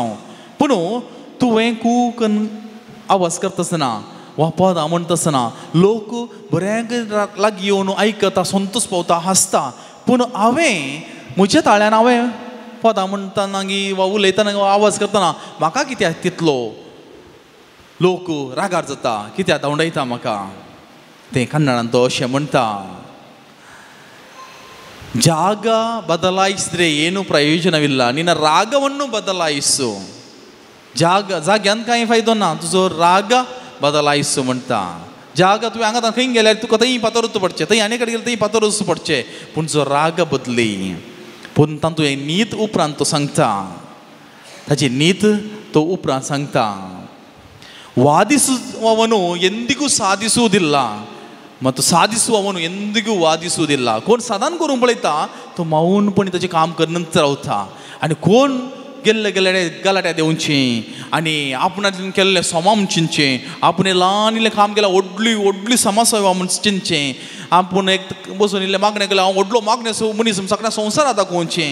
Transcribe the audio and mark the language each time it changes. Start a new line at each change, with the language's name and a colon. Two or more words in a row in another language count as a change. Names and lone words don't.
Konkani: पूण तुवें कूक आवाज करता आसतना वा पदां म्हणटा आसतना लोक बऱ्याक लागीं येवन आयकता, संतोश पावता, हांसता. पूण हांवें म्हज्या ताळ्यान हांवें पदां म्हणटाना वा उलयतना आवाज करतना म्हाका कित्याक तितलो लोक रागार जाता, कित्याक धांवडायता म्हाका. तें कन्नडान तो अशें म्हणटा,
Kannada: ಜಾಗ ಬದಲಾಯಿಸಿದ್ರೆ ಏನು ಪ್ರಯೋಜನವಿಲ್ಲ, ನಿನ್ನ ರಾಗವನ್ನು ಬದಲಾಯಿಸು.
Konkani: जाग्यान कांय फायदो ना, तुजो राग बदलायसो म्हणटा. जागा तुवें हांगा खंय गेल्यार तुका थंय पातोरूच पडचें, थंय आनी कडेन गेल्यार थंय पातोरूच पडचें. पूण जो राग बदली, पूण तातूंत नीत उपरांत तो सांगता, ताची नीत तो उपरांत सांगता.
Kannada: ವಾದಿಸುವವನು ಎಂದಿಗೂ ಸಾಧಿಸುವುದಿಲ್ಲ ಮತ್ತು ಸಾಧಿಸುವವನು ಎಂದಿಗೂ ವಾದಿಸುವುದಿಲ್ಲ.
Konkani: कोण साधन करूंक पळयता तो मौनपणी ताचें काम करनच रावता. आनी कोण गेल्ले गेल्ले गलाट्या देवची आनी आपणान केल्लें सोमा म्हणचें, आपणें ल्हान इल्लें काम केलां व्हडली व्हडली समाजसेवा म्हूण चिंतचें, आपूण एक बसून इल्लें मागणें केलें हांव व्हडलो मागणें मनीस सगळ्या संवसारांत दाखोवचें.